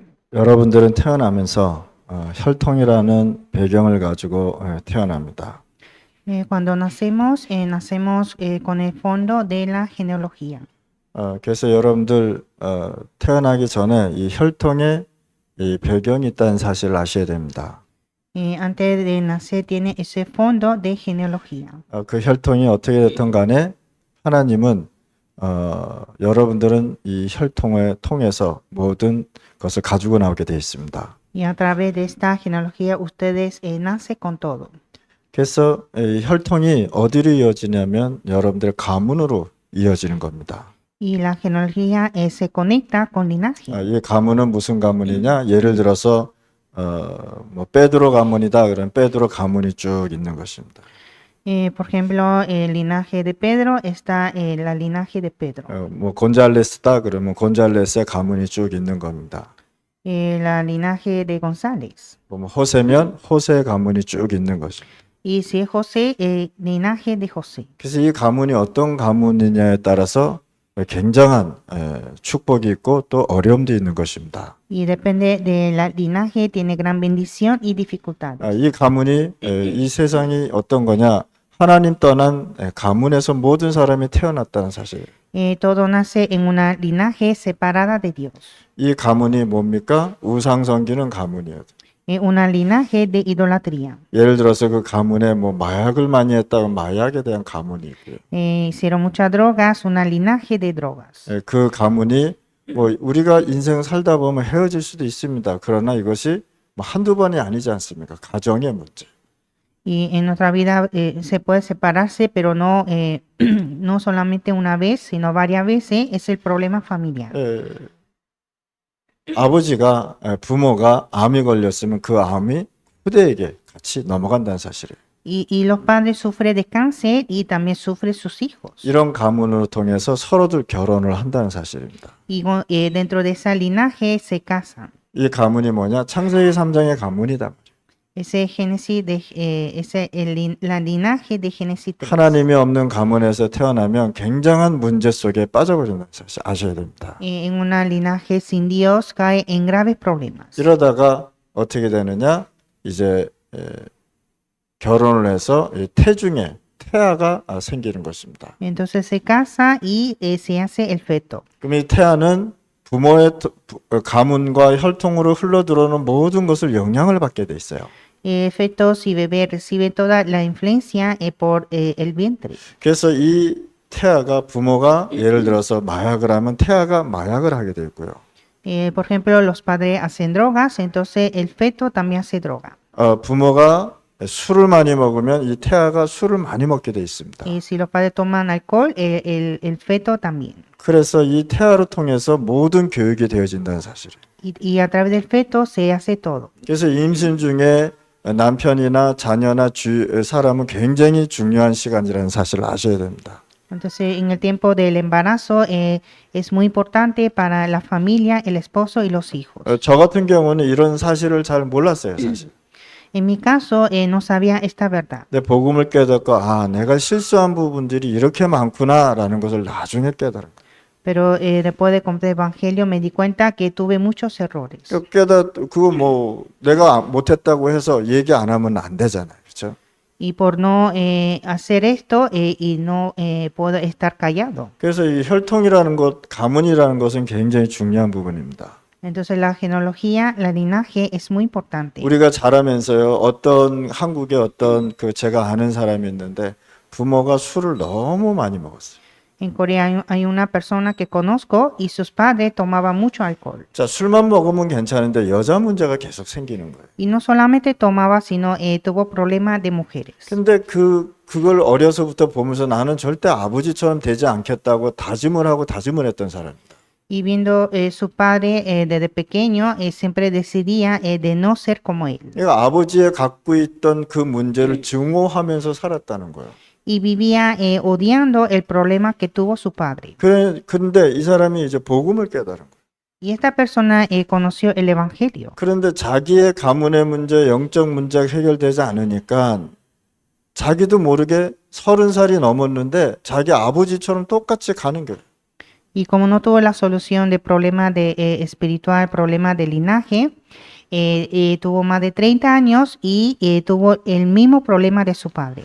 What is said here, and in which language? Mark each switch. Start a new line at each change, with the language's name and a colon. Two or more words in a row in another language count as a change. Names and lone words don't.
Korean: 여러분들은 태어나면서 혈통이라는 배경을 가지고 태어납니다.
Spanish: Cuando nacemos, nacemos con el fondo de la genealogía.
Korean: 그래서 여러분들 태어나기 전에 이 혈통에 이 배경이 있다는 사실을 아셔야 됩니다.
Spanish: Antes de nacer tiene ese fondo de genealogía.
Korean: 그 혈통이 어떻게 됐든 간에 하나님은 여러분들은 이 혈통을 통해서 모든 것을 가지고 나오게 되어 있습니다.
Spanish: Y a través de esta genealogía ustedes nacen con todo.
Korean: 그래서 이 혈통이 어디로 이어지냐면 여러분들의 가문으로 이어지는 겁니다.
Spanish: Y la genealogía se conecta con linaje.
Korean: 이 가문은 무슨 가문이냐? 예를 들어서 뭐 베드로 가문이다. 그러면 베드로 가문이 쭉 있는 것입니다.
Spanish: Por ejemplo, el linaje de Pedro está la linaje de Pedro.
Korean: 뭐 곤잘레스다. 그러면 곤잘레스의 가문이 쭉 있는 겁니다.
Spanish: La linaje de González.
Korean: 뭐 호세면 호세의 가문이 쭉 있는 것입니다.
Spanish: Y si es José, linaje de José.
Korean: 그래서 이 가문이 어떤 가문이냐에 따라서 굉장한 축복이 있고 또 어려움도 있는 것입니다.
Spanish: Y depende del linaje, tiene gran bendición y dificultades.
Korean: 이 가문이 이 세상이 어떤 거냐? 하나님 떠난 가문에서 모든 사람이 태어났다는 사실.
Spanish: Todo nace en una linaje separada de Dios.
Korean: 이 가문이 뭡니까? 우상 섬기는 가문이에요.
Spanish: Una linaje de idolatría.
Korean: 예를 들어서 그 가문에 뭐 마약을 많이 했다면 마약에 대한 가문이 있고요.
Spanish: Hicieron muchas drogas, una linaje de drogas.
Korean: 그 가문이 뭐 우리가 인생 살다 보면 헤어질 수도 있습니다. 그러나 이것이 뭐 한두 번이 아니지 않습니까? 가정의 문제.
Spanish: Y en nuestra vida se puede separarse, pero no, no solamente una vez, sino varias veces, es el problema familiar.
Korean: 아버지가 부모가 암이 걸렸으면 그 암이 후대에게 같이 넘어간다는 사실이에요.
Spanish: Y los padres sufren de cáncer y también sufren sus hijos.
Korean: 이런 가문을 통해서 서로들 결혼을 한다는 사실입니다.
Spanish: Y dentro de esa linaje se casan.
Korean: 이 가문이 뭐냐? 창세기 3장의 가문이다.
Spanish: Ese Génesis la linaje de Génesis 3.
Korean: 하나님이 없는 가문에서 태어나면 굉장한 문제 속에 빠져버린다는 사실 아셔야 됩니다.
Spanish: En una linaje sin Dios cae en graves problemas.
Korean: 이러다가 어떻게 되느냐? 이제 결혼을 해서 태중에 태아가 생기는 것입니다.
Spanish: Entonces se casa y se hace el feto.
Korean: 그럼 이 태아는 부모의 가문과 혈통으로 흘러들어오는 모든 것을 영향을 받게 돼 있어요.
Spanish: Fetos y bebé reciben toda la influencia por el vientre.
Korean: 그래서 이 태아가 부모가 예를 들어서 마약을 하면 태아가 마약을 하게 돼 있고요.
Spanish: Por ejemplo, los padres hacen drogas, entonces el feto también hace droga.
Korean: 부모가 술을 많이 먹으면 이 태아가 술을 많이 먹게 돼 있습니다.
Spanish: Y si los padres toman alcohol, el feto también.
Korean: 그래서 이 태아를 통해서 모든 교육이 되어진다는 사실이에요.
Spanish: Y a través del feto se hace todo.
Korean: 그래서 임신 중에 남편이나 자녀나 사람은 굉장히 중요한 시간이라는 사실을 아셔야 됩니다.
Spanish: Entonces, en el tiempo del embarazo es muy importante para la familia, el esposo y los hijos.
Korean: 저 같은 경우는 이런 사실을 잘 몰랐어요, 사실.
Spanish: En mi caso, no sabía esta verdad.
Korean: 근데 복음을 깨닫고 내가 실수한 부분들이 이렇게 많구나라는 것을 나중에 깨달은 거예요.
Spanish: Pero después de comprar el evangelio me di cuenta que tuve muchos errores.
Korean: 그거 뭐 내가 못했다고 해서 얘기 안 하면 안 되잖아요, 그렇죠?
Spanish: Y por no hacer esto y no puedo estar callado.
Korean: 그래서 이 혈통이라는 것, 가문이라는 것은 굉장히 중요한 부분입니다.
Spanish: Entonces la genealogía, la linaje es muy importante.
Korean: 우리가 자라면서요, 한국에 어떤 제가 아는 사람이 있는데 부모가 술을 너무 많이 먹었어요.
Spanish: En Corea hay una persona que conozco y sus padres tomaban mucho alcohol.
Korean: 자, 술만 먹으면 괜찮은데 여자 문제가 계속 생기는 거예요.
Spanish: Y no solamente tomaba, sino tuvo problemas de mujeres.
Korean: 근데 그걸 어려서부터 보면서 나는 절대 아버지처럼 되지 않겠다고 다짐을 했던 사람입니다.
Spanish: Y viendo su padre desde pequeño, siempre decidía de no ser como él.
Korean: 그러니까 아버지의 갖고 있던 그 문제를 증오하면서 살았다는 거예요.
Spanish: Y vivía odiando el problema que tuvo su padre.
Korean: 그런데 이 사람이 이제 복음을 깨달은 거예요.
Spanish: Y esta persona conoció el evangelio.
Korean: 그런데 자기의 가문의 문제, 영적 문제가 해결되지 않으니까 자기도 모르게 30살이 넘었는데 자기 아버지처럼 똑같이 가는 거예요.
Spanish: Y como no tuvo la solución del problema espiritual, problema de linaje, tuvo más de 30 años y tuvo el mismo problema de su padre.